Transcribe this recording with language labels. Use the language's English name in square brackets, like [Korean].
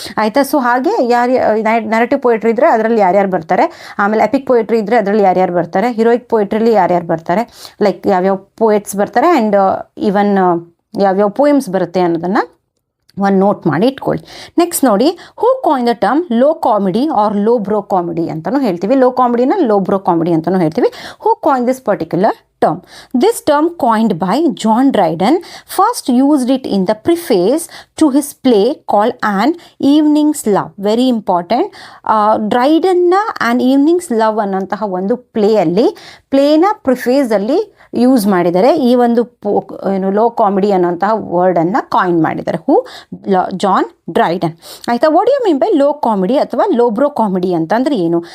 [Kannada] ಆಯಿತಾ, ಸೊ ಹಾಗೆ narrative poetry ಇದ್ದರೆ ಅದರಲ್ಲಿ ಯಾರ್ಯಾರು ಬರ್ತಾರೆ, ಆಮೇಲೆ ಎಪಿಕ್ ಪೊಯೆಟ್ರಿ ಇದ್ದರೆ ಅದರಲ್ಲಿ ಯಾರ್ಯಾರು ಬರ್ತಾರೆ, ಹೀರೋಯಿಕ್ ಪೊಯೆಟ್ರಿಲಿ ಯಾರ್ಯಾರು ಬರ್ತಾರೆ, ಲೈಕ್ ಯಾವ್ಯಾವ ಪೊಯೆಟ್ಸ್ ಬರ್ತಾರೆ, [English] and even [Kannada] ಯಾವ್ಯಾವ ಪೋಯಮ್ಸ್ ಬರುತ್ತೆ ಅನ್ನೋದನ್ನು ಒಂದು ನೋಟ್ ಮಾಡಿ ಇಟ್ಕೊಳ್ಳಿ. [English] next ನೋಡಿ, who coined the term low comedy or low brow comedy [Kannada] ಅಂತಲೂ ಹೇಳ್ತೀವಿ. [English] low ಕಾಮಿಡಿನ low brow comedy [Kannada] ಅಂತಲೂ ಹೇಳ್ತೀವಿ. [English] Who coin this particular term? This term, coined by John Dryden, first used it in the preface to his play called An Evening's Love. Very important. [Kannada] ಡ್ರೈಡನ್ನ an evenings love ಅನ್ನೋಂತಹ ಒಂದು ಪ್ಲೇನ ಪ್ರಿಫೇಸಲ್ಲಿ use ಮಾಡಿದ್ದಾರೆ. ಈ ಒಂದು low comedy ಅನ್ನೋಂತಹ ವರ್ಡನ್ನು coin ಮಾಡಿದ್ದಾರೆ. John ಡ್ರೈಡನ್. [English] ಆಯಿತಾ, what you mean by low comedy ಅಥವಾ low brow comedy [Kannada] ಅಂತಂದ್ರೆ ಏನು?